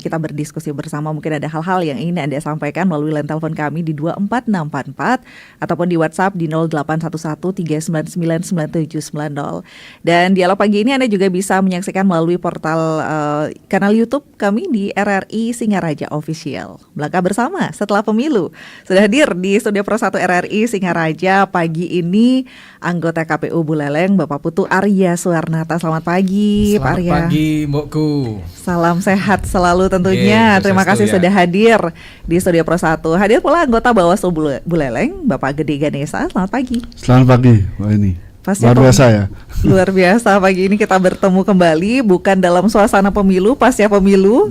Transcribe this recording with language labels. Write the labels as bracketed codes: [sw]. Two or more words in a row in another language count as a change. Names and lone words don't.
[id] Kita berdiskusi bersama, mungkin ada hal-hal yang ingin Anda sampaikan melalui line telepon kami di 24644 ataupun di WhatsApp di 0811399990. Dan dialog pagi ini Anda juga bisa menyaksikan melalui portal kanal YouTube kami di RRI Singaraja Official. Melangkah bersama setelah pemilu. Sudah hadir di studio Pro 1 RRI Singaraja pagi ini anggota KPU Buleleng Bapak Putu Arya Suwarnata. Selamat pagi Pak Arya. Selamat pagi Mbokku. Salam sehat selalu tentunya. Terima kasih ya. sudah hadir di studio Pro 1. Hadir pula anggota Bawaslu Buleleng Bapak Gede Ganesa. Selamat pagi. Selamat pagi, Wah ini. Luar biasa ya. Luar biasa, pagi ini kita bertemu kembali bukan dalam suasana pemilu, pasca pemilu.